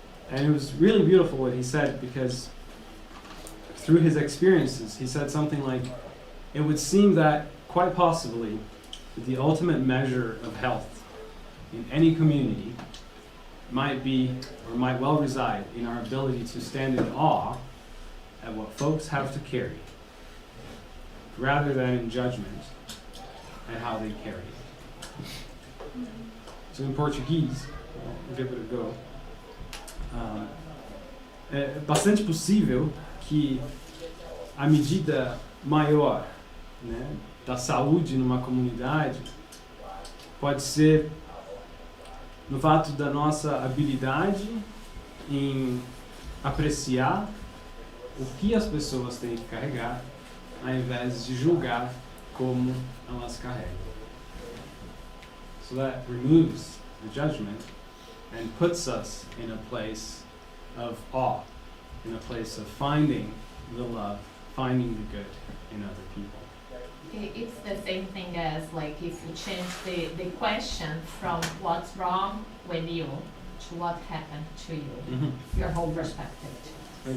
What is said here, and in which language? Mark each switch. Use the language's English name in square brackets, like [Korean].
[English] And it was really beautiful what he said, because through his experiences, he said something like, it would seem that quite possibly the ultimate measure of health in any community might well reside in our ability to stand in awe at what folks have to carry, rather than in judgment at how they carry it. So in Portuguese, I'll give it a go. [Portuguese] É bastante possível que a medida maior, né, da saúde numa comunidade pode ser no fato da nossa habilidade em apreciar o que as pessoas têm que carregar, ao invés de julgar como elas carregam. [English] So that removes the judgment and puts us in a place of awe, in a place of finding the love, finding the good in other people. It's the same thing as, like, if you change the question from what's wrong with you to what happened to you, your whole perspective changes.